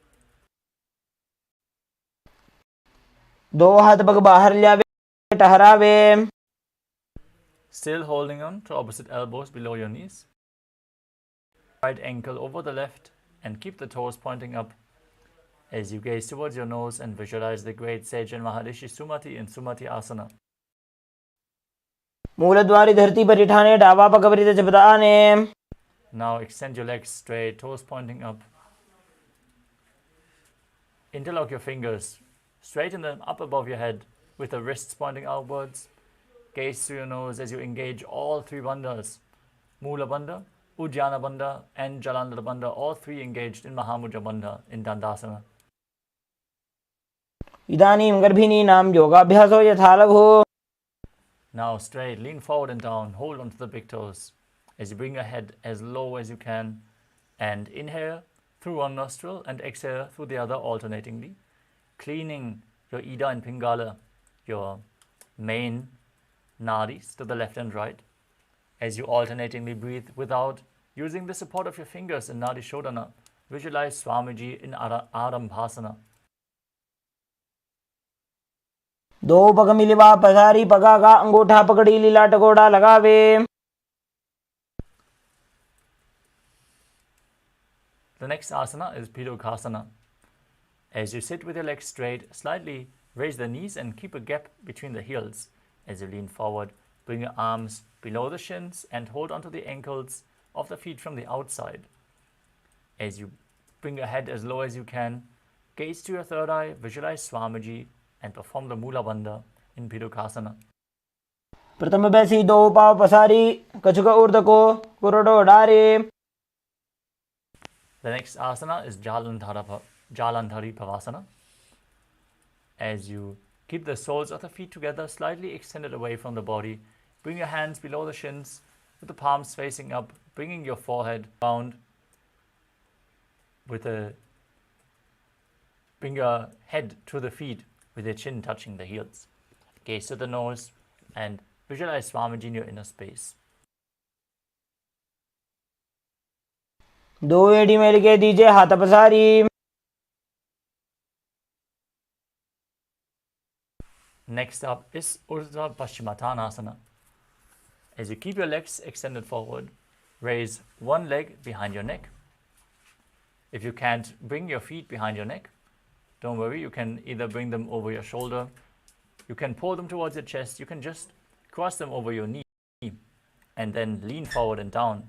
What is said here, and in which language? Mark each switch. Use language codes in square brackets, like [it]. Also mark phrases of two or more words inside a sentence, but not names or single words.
[hi] दो हाथ पग बाहर ल्यावे टहरावे. [en] Still holding on to opposite elbows below your knees. Right ankle over the left and keep the toes pointing up as you gaze towards your nose and visualize the great sage and Maharishi Sumati in Sumati Asana. [hi] मूलद्वारी धरती पर इठाने डावा पग परिध जपदाने. [en] Now extend your legs straight, toes pointing up. Interlock your fingers, straighten them up above your head with the wrists pointing outwards. Gaze through your nose as you engage all three bandhas, Mula Bandha, Ujjana Bandha and Jalandhara Bandha, all three engaged in Mahamudra Bandha in Dandasana. [sa] इदानीं गर्भिणीनां योगाभ्यासो यथा लघु. [en] Now straight, lean forward and down, hold onto the big toes as you bring your head as low as you can and inhale through one nostril and exhale through the other alternatingly, cleaning your Ida and Pingala, your main nadis to the left and right, as you alternatingly breathe without using the support of your fingers in Nadi Shodhana. Visualize Swamiji in Arambhasana. [hi] दो पग मिलवा पसारी पगा का अंगूठा पकड़ी लीला टकोड़ा लगावे. [en] The next asana is Pidokasana. As you sit with your legs straight, slightly raise the knees and keep a gap between the heels. As you lean forward, bring your arms below the shins and hold onto the ankles of the feet from the outside. As you bring your head as low as you can, Gaze to your third eye, visualize Swamiji, and perform the Mula Bandha in Pidukasana. [hi] प्रथम बैसी दो पाव पसारी कछुक ऊर्ध को कुरडो डारे. [en] The next asana is Jalandhari Pavasana. As you keep the soles of the feet together, slightly extended away from the body, bring your hands below the shins with the palms facing up, bringing your forehead round bring your head to the feet with your chin touching the heels. Gaze to the nose and visualize Swamiji in your inner space. [hi] दो एड़ी मेल के दीजिए हाथ पसारी. [en] Next up is Urdhva Paschimottanasana. As you keep your legs extended forward, raise one leg behind your neck. If you can't bring your feet behind your neck, don't worry, you can either bring them over your shoulder, you can pull them towards your chest, you can just cross them over your knee and then lean forward and down.